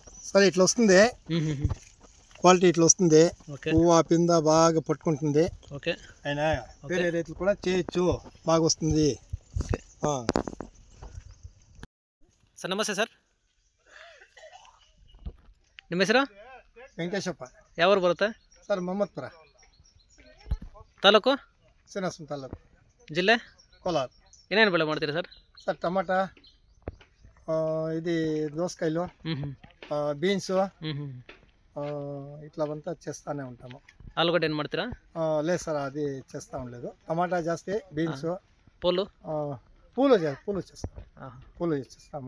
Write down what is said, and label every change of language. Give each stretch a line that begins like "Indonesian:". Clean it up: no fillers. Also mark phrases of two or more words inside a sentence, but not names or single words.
Telugu: సరే ఇట్లా వస్తుంది, క్వాలిటీ ఇట్లా వస్తుంది. పువ్వు ఆ పింద బాగా పట్టుకుంటుంది. అయినా వేరే రైతులు కూడా చేయొచ్చు, బాగా వస్తుంది. సార్ నమస్తే సార్,
Kannada: ನಿಮ್ಮ ಹೆಸರು? ವೆಂಕಟೇಶಪ್ಪ. ಯಾವ ಊರು ಬರುತ್ತೆ ಸರ್? ಮೊಹಮ್ಮದ್ಪುರ ತಾಲೂಕು, ಶ್ರೀನಿವಾಸ ತಾಲೂಕು, ಜಿಲ್ಲೆ ಕೋಲಾರ. ಏನೇನು ಬೆಳೆ ಮಾಡ್ತೀರಾ ಸರ್? ಸರ್ ಟಮಾಟಾ,
Telugu: ఇది దోసకాయలు, బీన్స్, ఇట్లా అంతా చేస్తానే ఉంటాము. ఆలుగడ్డ ఏం ಮಾಡ್ತೀರಾ? లేదు సార్, అది చేస్తా ఉండలేదు. టమాటా జాస్తి, బీన్స్, పూలు చేస్తాము.